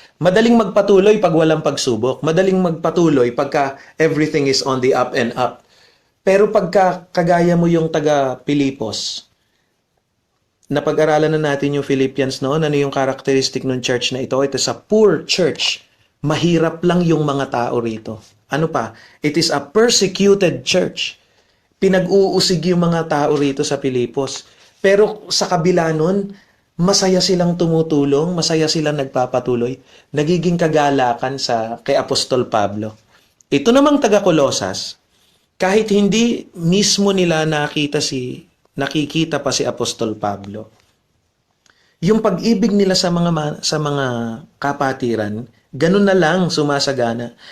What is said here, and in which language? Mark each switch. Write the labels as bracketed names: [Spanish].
[Filipino] Madaling magpatuloy pag walang pagsubok. Madaling magpatuloy pagka [English] everything is on the up and up. [Filipino] Pero pagka kagaya mo yung taga-Pilipos, napag-aralan na natin yung Philippians noon, ano yung characteristic ng church na ito? Ito sa poor church. Mahirap lang yung mga tao rito. Ano pa? [English] It is a persecuted church. [Filipino] Pinag-uusig yung mga tao rito sa Pilipos. Pero sa kabila nun, masaya silang tumutulong, masaya silang nagpapatuloy. Nagiging kagalakan kay Apostol Pablo. Ito namang taga-Kolosas, kahit hindi mismo nila nakikita pa si Apostol Pablo, yung pag-ibig nila sa mga kapatiran, ganun na lang sumasagana.